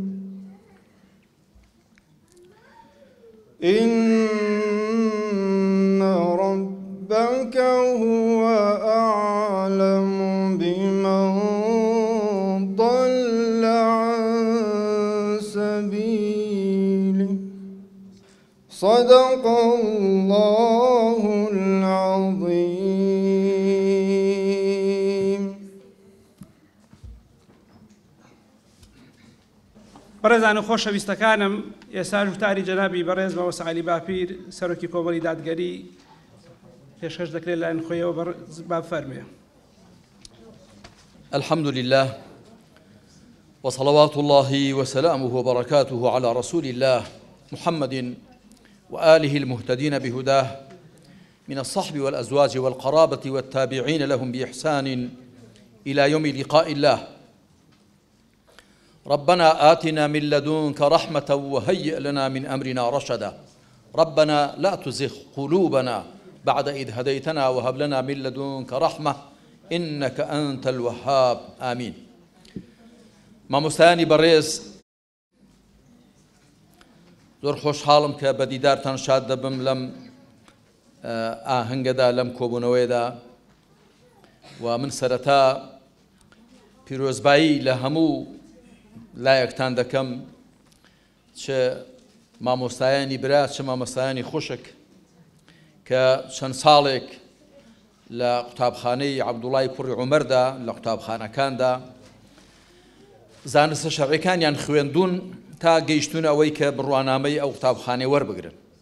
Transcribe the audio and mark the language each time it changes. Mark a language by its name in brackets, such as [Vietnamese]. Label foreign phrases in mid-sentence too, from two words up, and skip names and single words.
[Arabic] إن ربك هو أعلم بمن ضل عن سبيله. صدق الله العظيم. [Central Kurdish] بەڕێزان و خۆشەویستەکانم، ئێستا وتاری جەنابی بەڕێز مەوە سەعالی باپیر سەرۆکی کۆمەڵی دادگەری پێشکەش دەکرێت لایەن خۆیەوە با فەرمێ. [Arabic] الحمد لله وصلوات الله وسلامه وبركاته على رسول الله محمد وآله المهتدين بهداه من الصحب والأزواج والقرابة والتابعين لهم بإحسان إلى يوم لقاء الله. ربنا آتنا من لدنك رحمة وهيئ لنا من أمرنا رشدا. ربنا لا تزغ قلوبنا بعد إذ هديتنا وهب لنا من لدنك رحمة إنك أنت الوهاب. آمين. [Central Kurdish] مامۆستایانی بەڕێز، زۆر خۆشحاڵم کە بە دیدارتان شاد دەبم لەم ئاهەنگەدا، لەم کۆبوونەوەیدا، و من سەرەتا پیرۆزبایی لە هەموو لایەکتان دەکەم، چ مامۆستایانی برا چ مامۆستایانی خوشک کە چەند ساڵێک لە قوتابخانەی عەبدوڵای کوڕی عومەردا لە قوتابخانەکاندا زانستە شەرعیەکانیان خوێندوون تا گەیشتون ئەوەی کە بڕوانامەی ئەو قوتابخانەی وەربگرن.